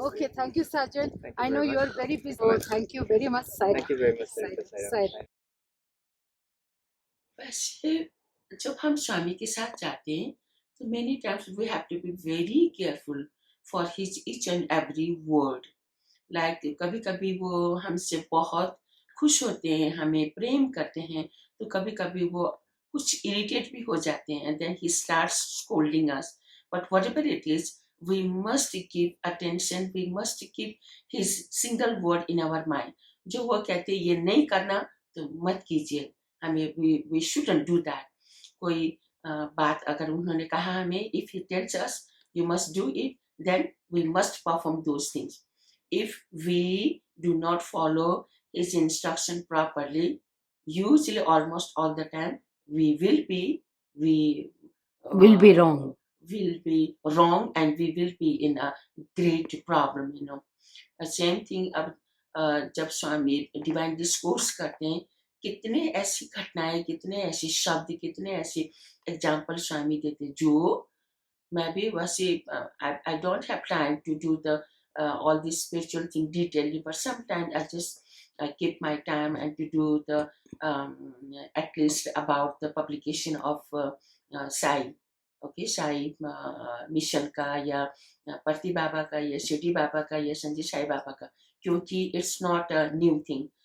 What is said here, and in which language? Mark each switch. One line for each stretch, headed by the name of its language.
English: Okay, thank you, Sergeant. Thank you I know very you are much. very busy. Oh, thank you very much, Saira. Thank you very much. Saira.
Hindi: वैसे जब हम स्वामी के साथ जाते हैं तो
English: many times we have to be very careful for his each and every word.
Hindi: Like कभी कभी वो हमसे बहुत खुश होते हैं, हमें प्रेम करते हैं, तो कभी कभी वो कुछ irritate भी हो जाते हैं,
English: and then he starts scolding us. But whatever it is, we must give attention, we must keep his single word in our mind.
Hindi: जो वो कहते ये नहीं करना तो मत कीजिए, हमें
English: we shouldn't do that.
Hindi: कोई बात अगर उन्होंने कहा हमें,
English: if he tells us you must do it, then we must perform those things. If we do not follow his instruction properly, usually almost all the time we will be wrong. will be wrong, and we will be in a great problem, you know. Same thing
Hindi: अब जब स्वामी divine discourse करते हैं, कितने ऐसी घटनाएं, कितने ऐसे शब्द, कितने ऐसे एग्जाम्पल स्वामी देते हैं, जो मैं भी वैसे
English: I don't have time to do the all this spiritual thing detailedly, but sometimes I just keep my time and to do the at least about the publication of Sai.
Hindi: Okay, Sai mission का या परती बाबा का या शिरडी बाबा का या संजय साई बाबा का, क्योंकि
English: It's not a new thing.